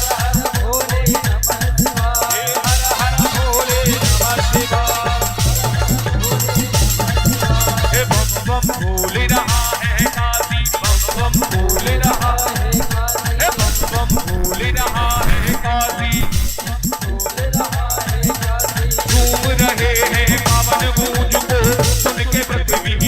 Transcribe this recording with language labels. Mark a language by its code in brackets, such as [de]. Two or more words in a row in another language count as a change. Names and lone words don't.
[hi] हे हर हर भोले [sa] नमः शिवाय, [hi] हे बम बम बोल रहा है काशी, बम बम बोल रहा है, हे बम बम बोल रहा है काशी, झूम रहे हैं पावन गूंज को सुन के